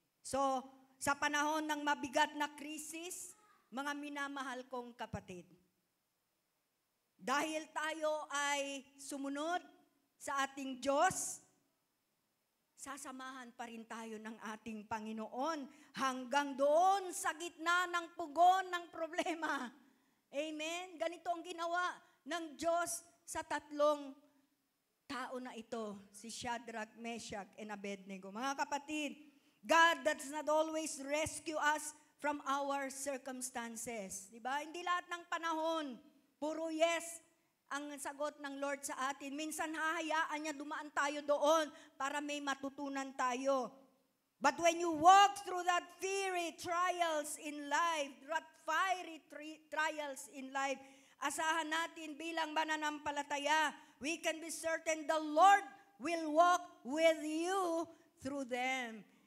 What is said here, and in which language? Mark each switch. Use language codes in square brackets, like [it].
[tl] So, sa panahon ng mabigat na krisis, mga minamahal kong kapatid, dahil tayo ay sumunod sa ating Diyos, sasamahan pa rin tayo ng ating Panginoon hanggang doon sa gitna ng pugon ng problema. Amen? Ganito ang ginawa ng Diyos sa tatlong tao na ito, si Shadrach, Meshach, and Abednego. Mga kapatid, [en] God does not always rescue us from our circumstances. [tl] Diba? Hindi lahat ng panahon, puro yes ang sagot ng Lord sa atin. Minsan hahayaan niya dumaan tayo doon para may matutunan tayo. [en] But when you walk through that fiery trials in life, that fiery trials in life, [tl] asahan natin bilang mananampalataya, [en] we can be certain the Lord will walk with you through them.